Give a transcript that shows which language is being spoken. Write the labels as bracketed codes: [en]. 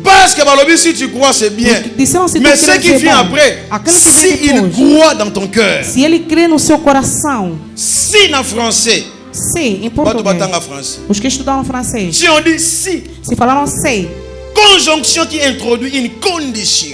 [fr] Parce que Balobi, si tu crois, c'est bien. Mais ce qui vient après, si il croit dans ton cœur. [pt] Se ele crê no seu coração. [fr] Si en français. [pt] Si, em português. Os que estudaram francês. [fr] Si on dit si. [pt] Se falaram si. [fr] Conjonction qui introduit une condition.